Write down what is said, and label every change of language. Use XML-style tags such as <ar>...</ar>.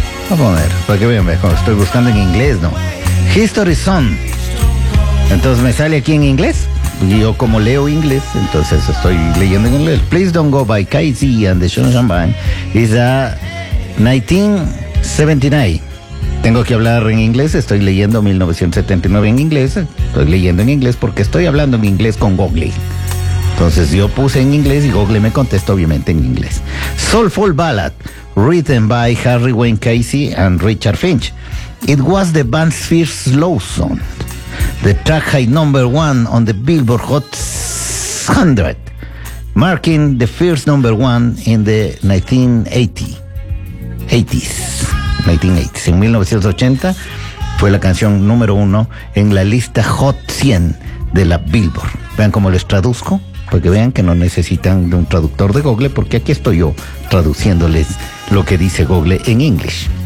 <es>Vamos a poner, para que vean mejor, estoy buscando en inglés, ¿no?</es> <en>History Song.</en> <es>Entonces me sale aquí en inglés. Yo como leo inglés, entonces estoy leyendo en inglés.</es> <en>Please Don't Go by KZ and the Sunshine Band is a 1979.</en> <es>Tengo que hablar en inglés, estoy leyendo 1979 en inglés. Estoy leyendo en inglés porque estoy hablando en inglés con Google. Entonces yo puse en inglés y Google me contestó obviamente en inglés.</es> <en>Soulful Ballad. Written by Harry Wayne Casey and Richard Finch. It was the band's first slow song. The track high number one on the Billboard Hot 100, marking the first number one in the 1980s.</en> <es>En 1980 fue la canción número uno en la lista Hot 100 de la Billboard. Vean cómo les traduzco, porque vean que no necesitan de un traductor de Google, porque aquí estoy yo traduciéndoles lo que dice Google en inglés.</es>